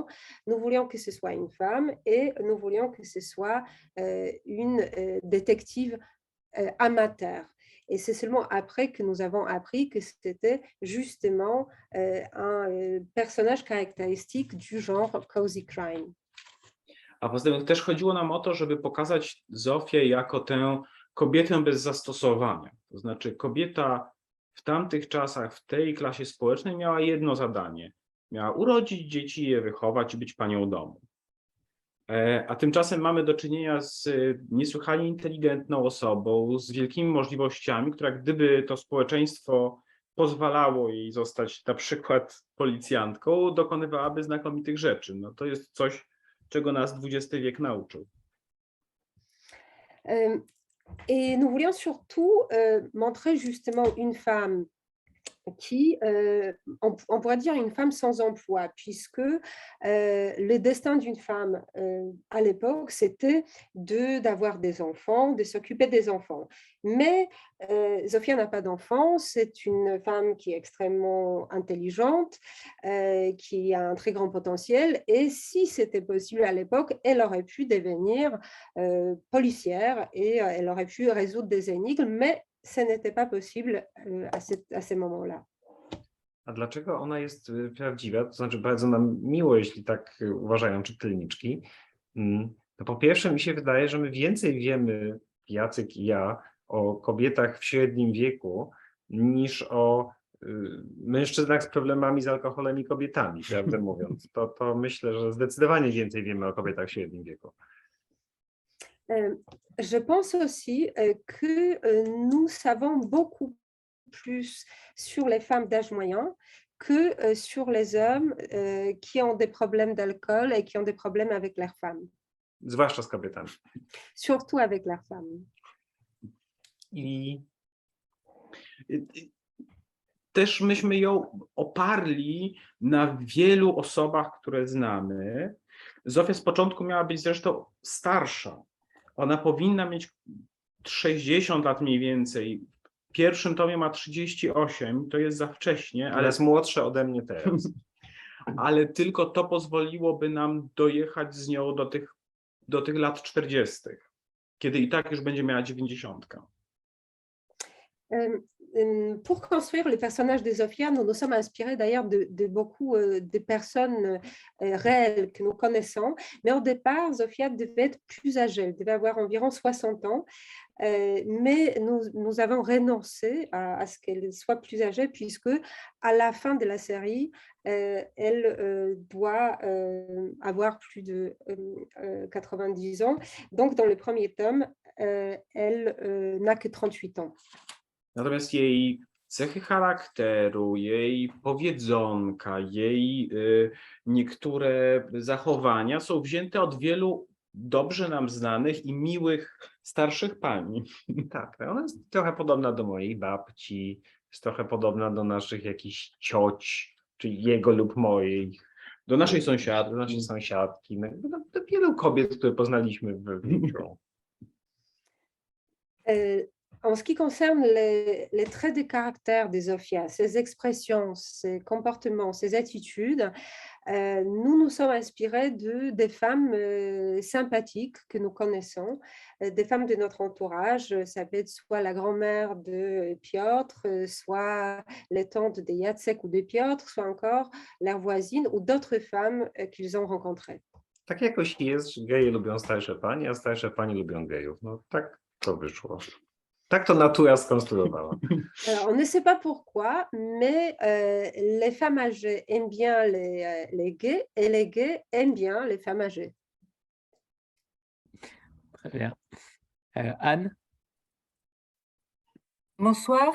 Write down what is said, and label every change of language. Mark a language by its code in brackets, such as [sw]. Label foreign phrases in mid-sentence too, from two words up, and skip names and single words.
[fr] Nous voulions que ce soit une femme et nous voulions que ce soit une détective amateur. Et c'est seulement après que nous avons appris que c'était justement un personnage caractéristique du genre [en] cozy crime. [pl] A poza tym też chodziło nam o to, żeby pokazać Zofię jako tę kobietę bez zastosowania. To znaczy kobieta w tamtych czasach, w tej klasie społecznej miała jedno zadanie. Miała urodzić dzieci, je wychować i być panią domu. A tymczasem mamy do czynienia z niesłychanie inteligentną osobą, z wielkimi możliwościami, która gdyby to społeczeństwo pozwalało jej zostać na przykład policjantką, dokonywałaby znakomitych rzeczy. No to jest coś, czego nas XX wiek nauczył. [fr] Et nous voulions surtout montrer justement une femme qui, on pourrait dire une femme sans emploi, puisque le destin d'une femme à l'époque, c'était d'avoir des enfants, de s'occuper des enfants. Mais Zofia n'a pas d'enfants, c'est une femme qui est extrêmement intelligente, qui a un très grand potentiel, et si c'était possible à l'époque, elle aurait pu devenir policière et elle aurait pu résoudre des énigmes, mais ce n'était pas possible à ces moments-là. [pl] A dlaczego ona jest prawdziwa? To znaczy bardzo nam miło, jeśli tak uważają czytelniczki. No po pierwsze mi się wydaje, że my więcej wiemy, Jacek i ja, o kobietach w średnim wieku niż o mężczyznach z problemami z alkoholem i kobietami, prawdę mówiąc. To myślę, że zdecydowanie więcej wiemy o kobietach w średnim wieku. [fr] Je pense aussi que nous savons beaucoup plus sur les femmes d'âge moyen que sur les hommes qui ont des problèmes d'alcool et qui ont des problèmes avec leurs femmes. [pl] Zwłaszcza z kobietami. [fr] Surtout avec leurs femmes. [pl] I też myśmy ją oparli na wielu osobach, które znamy. Zofia z początku miała być zresztą starsza. Ona powinna mieć 60 lat mniej więcej. W pierwszym tomie ma 38, to jest za wcześnie. Ale jest młodsza ode mnie teraz. Ale tylko to pozwoliłoby nam dojechać z nią do tych lat 40, kiedy i tak już będzie miała 90. [fr] Pour construire le personnage de Zofia, nous nous sommes inspirés d'ailleurs de beaucoup de personnes réelles que nous connaissons. Mais au départ, Zofia devait être plus âgée, elle devait avoir environ 60 ans. Mais nous avons renoncé à ce qu'elle soit plus âgée, puisque à la fin de la série, elle doit avoir plus de 90 ans. Donc, dans le premier tome, elle n'a que 38 ans. [pl] Natomiast jej cechy charakteru, jej powiedzonka, jej niektóre zachowania są wzięte od wielu dobrze nam znanych i miłych starszych pani. Tak, ona jest trochę podobna do mojej babci, jest trochę podobna do naszych jakichś cioć, czyli jego lub mojej. Do naszej sąsiadki, do wielu kobiet, które poznaliśmy w życiu. [fr] En ce qui concerne les traits de caractère de Zofia, ses expressions, ses comportements, ses attitudes, nous nous sommes inspirés des femmes sympathiques que nous connaissons, des femmes de notre entourage. Ça peut être soit la grand-mère de Piotr, soit les tantes de Jacek ou de Piotr, soit encore leur voisine ou d'autres femmes qu'ils ont rencontrées. [pl] Tak jakoś jest, że geje lubią starsze panie, a starsze panie lubią gejów. No tak to wyszło. Tak to natura skonstruowała. [fr] Alors, on ne sait pas pourquoi, mais les femmes âgées aiment bien les gays et les gays aiment bien les femmes âgées. Très bien. Anne? Bonsoir.